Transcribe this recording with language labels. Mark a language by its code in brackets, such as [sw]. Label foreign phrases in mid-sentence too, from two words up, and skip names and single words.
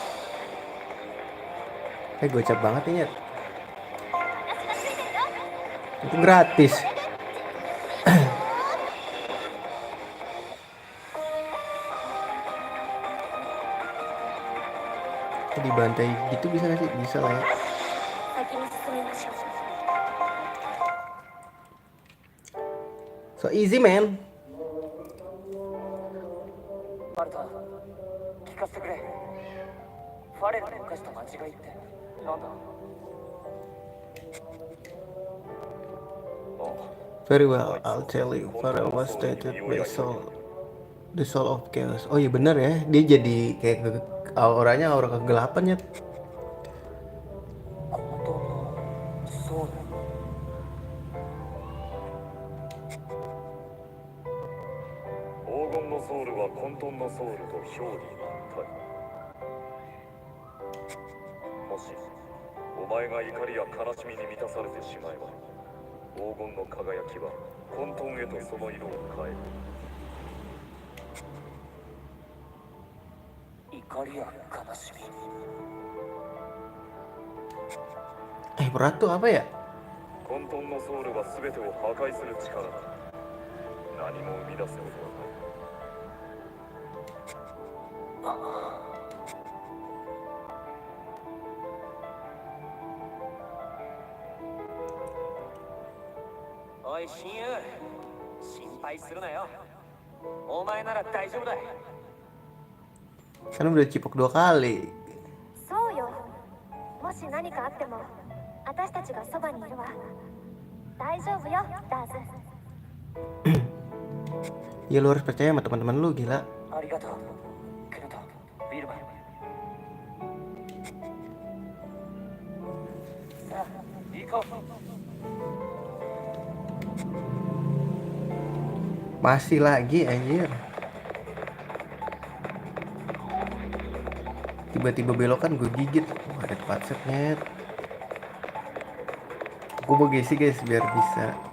[id] Gocap banget ini. Itu gratis. Dibantai gitu bisa gak sih? Bisa lah ya. [ja] 先に進みましょう。 [en] So easy man. [ja] マルタ聞かせてくれ。ファレルの犯した間違いってなんだ。 [en] Very well, I'll tell you. Farewell was stated by soul, the soul of chaos. [id] Oh iya bener ya, dia jadi kayak auranya aura kegelapan ya. [ja] 本当のソウル。黄金のソウルは混沌のソウルと表裏一体。もしお前が怒りや悲しみに満たされてしまえば、黄金の輝きは混沌へとその色を変える。怒りや悲しみ。 [id] Berat tuh apa ya? [ja] 混沌のソウルは全てを破壊する力だ。何も生み出すことはない。おい親友、心配するなよ。お前なら大丈夫だ。 [id] Kan udah cipok 2 kali. [ja] そうよ。もし何かあっても私たちがそばにいるわ。大丈夫よ、ダーズ。 [id] Ya lu harus percaya sama teman-teman lu, gila. [ja] ありがとうケント、ビルマ。さあ行こう。 [id] Masih lagi anjir. Tiba-tiba belokan gue gigit. Wah, ada tempat setnya. Gue mau gesi guys biar bisa.